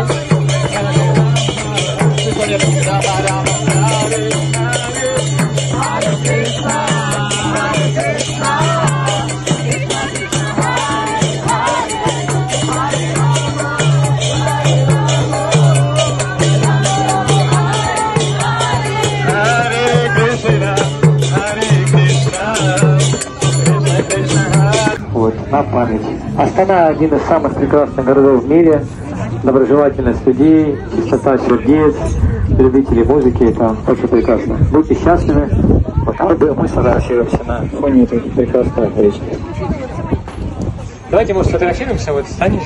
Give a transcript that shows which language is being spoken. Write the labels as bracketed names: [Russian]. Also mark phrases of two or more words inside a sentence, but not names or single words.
[Sanskrit] राम राम हरे हरे हरे कृष्ण हरे कृष्ण हरे कृष्ण हरे कृष्ण कृष्ण कृष्ण हरे. [Russian] Вот, на память. Астана – один из самых прекрасных городов в мире. Доброжелательность людей, чистота сердец, любители музыки – это очень прекрасно. Будьте счастливы. Вот мы сфотографируемся на фоне этой прекрасной речки. Давайте, может, сфотографируемся, вот станете.